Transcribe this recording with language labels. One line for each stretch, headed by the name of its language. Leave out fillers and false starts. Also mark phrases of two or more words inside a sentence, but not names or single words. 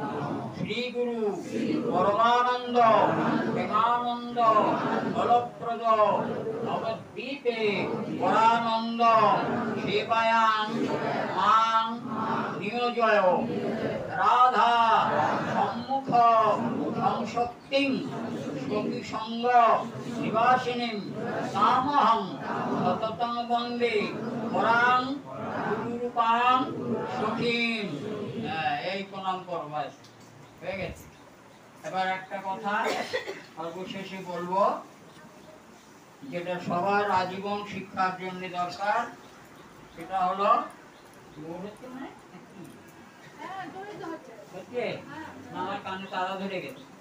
Sanskrit: श्री गुरु परमानंद प्रेमानंद फलप्रद नवद्वीपे परानंद सेवायां मां नियोजय। राधा सम्मुख संशक्तिं स्वकी संग निवासिनीं तामहं सततं वन्दे परां गुरुरूपां सखीं।
Bangla: এই প্রণাম করো ব্যাস হয়ে গেছে। এবার একটা কথা সর্বশেষে বলবো, যেটা সবার আজীবন শিক্ষার জন্য দরকার, সেটা হলো আমার কানে তারা ধরে গেছে।